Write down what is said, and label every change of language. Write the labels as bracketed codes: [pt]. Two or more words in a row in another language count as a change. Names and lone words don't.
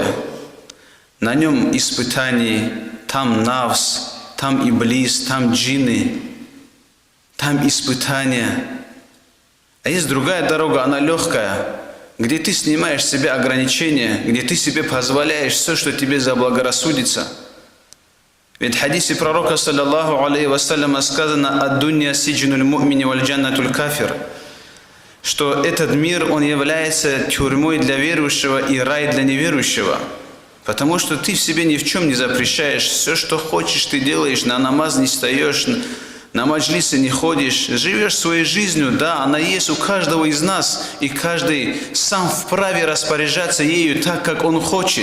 [ru] На нем испытаний, там навс, там иблис, там джинны, там испытания. А есть другая дорога, она легкая, где ты снимаешь с себя ограничения, где ты себе позволяешь все, что тебе заблагорассудится. Ведь в хадисе пророка, [ar] صلى الله عليه وسلم, [ru] сказано [ar] «الدنيا سجن المؤمن وجنة الكافر», [ru] что этот мир, он является тюрьмой для верующего и рай для неверующего. Потому что ты в себе ни в чем не запрещаешь, все, что хочешь, ты делаешь, на намаз не встаешь, на маджлисы не ходишь, живешь своей жизнью, да, она есть у каждого из нас, и каждый сам вправе распоряжаться ею так, как он хочет.